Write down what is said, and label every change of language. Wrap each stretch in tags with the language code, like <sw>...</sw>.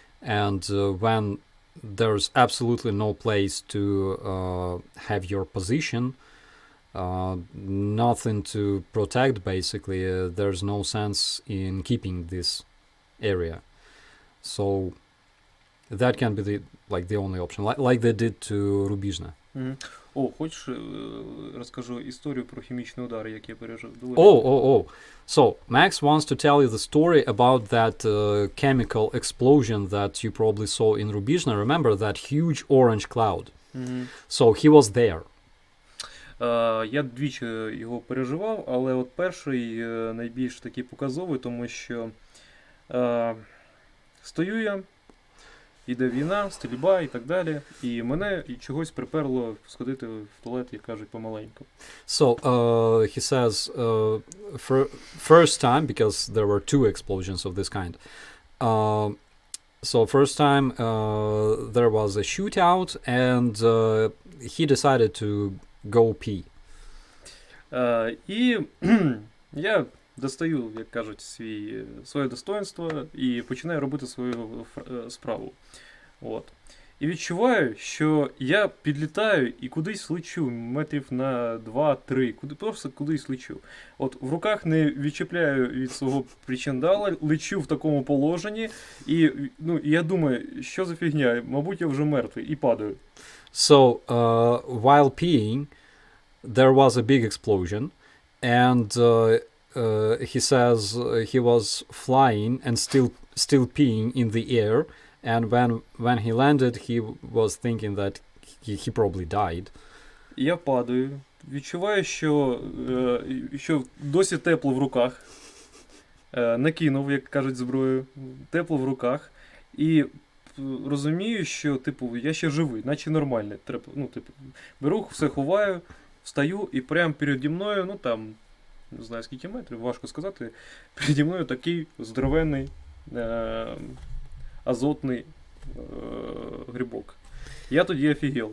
<en>And when there's absolutely no place to have your position, nothing to protect, basically, there's no sense in keeping this area. So That can be the only option, like they did to Rubizhne. Мгм.</en> <uk>О, хочеш розкажу історію про хімічний удар, який я пережив? Oh.</uk> <en>So, Max wants to tell you the story about that chemical explosion that you probably saw in Rubizhne. Remember that huge orange cloud? Мгм. So, he was there.</en> <uk>Я двічі його переживав, але от перший найбільш такий показовий, тому що стою я, іде війна, стрільба і так далі, і мене чогось приперло сходити в туалет, як кажуть, помаленьку.</uk> <en>So, he says, first time, because there were two explosions of this kind. So, first time there was a shootout, and he decided to go pee.</en> <uk>І я достаю, як кажуть, своє достоинство і починаю робити свою справу. От. І відчуваю, що я підлітаю і кудись лечу, метрів на 2-3, просто кудись лечу. От в руках не відчіпляю від свого причиндала, лечу в такому положенні, і я думаю, що за фігня, мабуть, я вже мертвий, і падаю.</uk> <en>So, while peeing, there was a big explosion, and he says he was flying and still peeing in the air, and when he landed, he was thinking that he probably died.</en> <uk>Я падаю, відчуваю, що досі тепло в руках, накинув, як кажуть, зброю, тепло в руках, і розумію, що, я ще живий, наче нормально. Беру, все ховаю, встаю, і прямо переді мною, не знаю скільки метрів, важко сказати, переді мною такий здоровенний азотний грибок. Я тоді офігел.</uk>